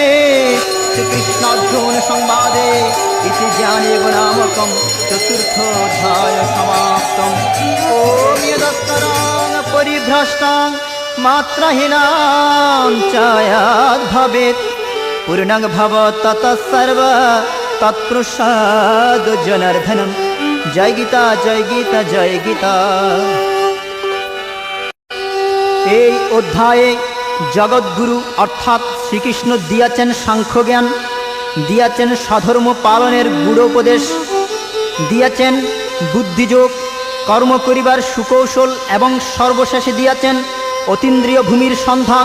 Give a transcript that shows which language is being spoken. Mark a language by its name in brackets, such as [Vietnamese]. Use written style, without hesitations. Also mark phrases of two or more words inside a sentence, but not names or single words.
[Sanskrit] श्रीकृष्णार्जुनसंवादे इति ज्ञानयोगनामकं चतुर्थोऽध्यायः समाप्तम् ॐ यदक्षरान् परिभ्रष्टां मात्राहीनां च यद्भवेत् पूर्णं भवत् ततः सर्व तत्प्रसाद जनार्दनं जय गीता जय गीता जय गीता। [Bangla] এই অধ্যায়ে জগৎগুরু অর্থাৎ শ্রীকৃষ্ণ দিয়াছেন সাংখ্যজ্ঞান, দিয়াছেন স্বধর্ম পালনের গূঢ়োপদেশ, দিয়াছেন বুদ্ধিযোগ, কর্ম করিবার সুকৌশল এবং সর্বশেষে দিয়াছেন অতীন্দ্রিয় ভূমির সন্ধান।